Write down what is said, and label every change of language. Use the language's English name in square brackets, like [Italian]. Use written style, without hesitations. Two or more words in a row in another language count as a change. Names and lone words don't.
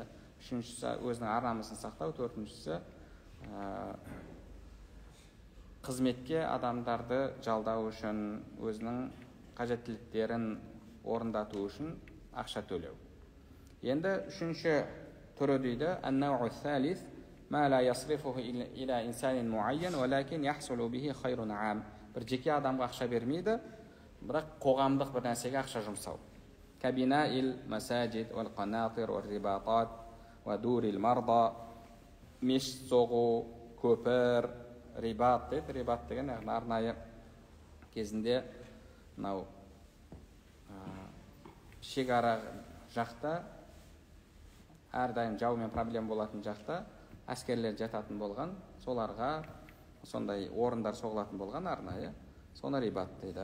[Kazakh] Үшіншісі өзінің ар-намысын сақтау, төртіншісі қызметке адамдарды жалдау үшін, өзінің қажеттіліктерін орындату үшін ақша төлеу. Енді үшінші түрі дейді: [Arabic] "النوع الثالث ما لا يصرفه إلى إنسان معين ولكن يحصل به خير عام". [Kazakh] Бір жеке адамға ақша бермейді, бірақ қоғамдық бір нәрсеге ақша жұмсау. [Arabic] "كبناء المساجد والقناطر والرباطات ودور المرضى". [Kazakh] Мешіт соғу, көпір, рибат дейді. Рибат деген арнайы кезінде мынау шекара жақта, әрдайым жаумен проблема болатын жақта әскерлер жататын болған, соларға сондай орындар соғылатын болған арнайы, соны рибат дейді.